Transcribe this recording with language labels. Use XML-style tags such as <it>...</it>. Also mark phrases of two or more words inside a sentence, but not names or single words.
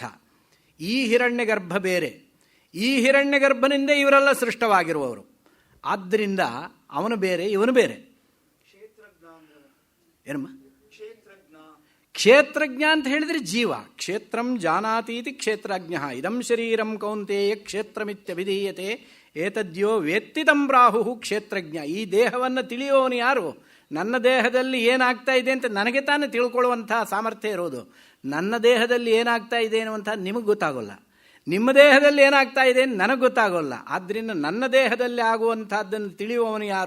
<kn>ಈ ಹಿರಣ್ಯಗರ್ಭ ಬೇರೆ, ಈ ಹಿರಣ್ಯಗರ್ಭನಿಂದ ಇವರೆಲ್ಲ ಸೃಷ್ಟವಾಗಿರುವವರು. ಆದ್ದರಿಂದ ಅವನು ಬೇರೆ, ಇವನು ಬೇರೆ. ಏನಮ್ಮ? ಕ್ಷೇತ್ರಜ್ಞ ಅಂತ ಹೇಳಿದರೆ ಜೀವ.</kn> <sa>ಕ್ಷೇತ್ರಂ ಜಾನಾತೀತಿ ಕ್ಷೇತ್ರಜ್ಞ. ಇದಂ ಶರೀರಂ ಕೌಂತೆಯ ಕ್ಷೇತ್ರಮಿತ್ಯಭಿಧೀಯತೆ ಏತದ್ಯೋ ವೇತ್ತಿ ತಂ ಪ್ರಾಹು ಕ್ಷೇತ್ರಜ್ಞ.</sa> <kn>ಈ ದೇಹವನ್ನು ತಿಳಿಯುವವನು ಯಾರು? ನನ್ನ ದೇಹದಲ್ಲಿ ಏನಾಗ್ತಾ ಇದೆ ಅಂತ ನನಗೆ ತಾನೇ ತಿಳ್ಕೊಳ್ಳುವಂಥ ಸಾಮರ್ಥ್ಯ ಇರೋದು. ನನ್ನ ದೇಹದಲ್ಲಿ ಏನಾಗ್ತಾ ಇದೆ ಅನ್ನುವಂಥ ನಿಮಗೆ ಗೊತ್ತಾಗೋಲ್ಲ, ನಿಮ್ಮ ದೇಹದಲ್ಲಿ ಏನಾಗ್ತಾ ಇದೆ ನನಗೆ ಗೊತ್ತಾಗೋಲ್ಲ. ಆದ್ದರಿಂದ ನನ್ನ ದೇಹದಲ್ಲಿ ಆಗುವಂಥದ್ದನ್ನು ತಿಳಿಯುವವನು ಯಾರು?</kn>